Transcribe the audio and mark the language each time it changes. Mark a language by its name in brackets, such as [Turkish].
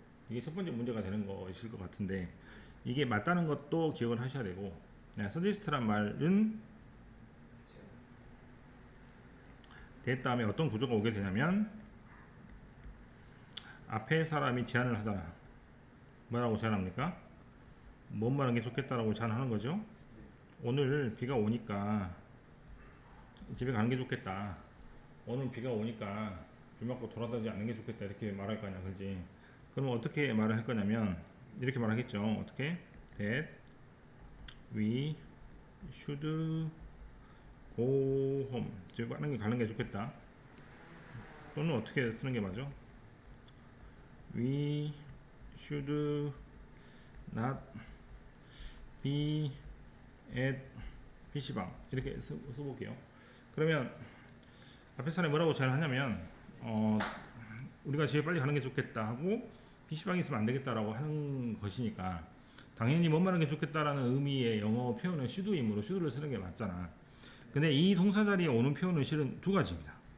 [Korean] 이게 첫 번째 문제가 되는 것일 것 같은데, 이게 맞다는 것도 기억을 하셔야 되고, 서제스트란 말은 대 다음에 어떤 구조가 오게 되냐면, 앞에 사람이 제안을 하잖아. 뭐라고 제안합니까? 뭔 말하는 게 좋겠다라고 제안하는 거죠. 오늘 비가 오니까 집에 가는 게 좋겠다. 오늘 비가 오니까 비 맞고 돌아다니지 않는 게 좋겠다. 이렇게 말할 거 아니야, 그렇지? 그럼 어떻게 말을 할 거냐면 이렇게 말하겠죠. 어떻게? [English] That we should [Korean] home. 지금 가는 게 좋겠다. 또는 어떻게 쓰는 게 맞아? [English] We should not be at PC방 [Korean] 이렇게 써볼게요. 그러면 앞에 사람이 뭐라고 제안을 하냐면 우리가 집에 빨리 가는 게 좋겠다 하고 PC방에 있으면 안 되겠다라고 하는 것이니까 당연히 못 마는 게 좋겠다라는 의미의 영어 표현은 should이므로 should를 쓰는 게 맞잖아. 근데 이 동사 자리에 오는 표현은 실은 두 가지입니다.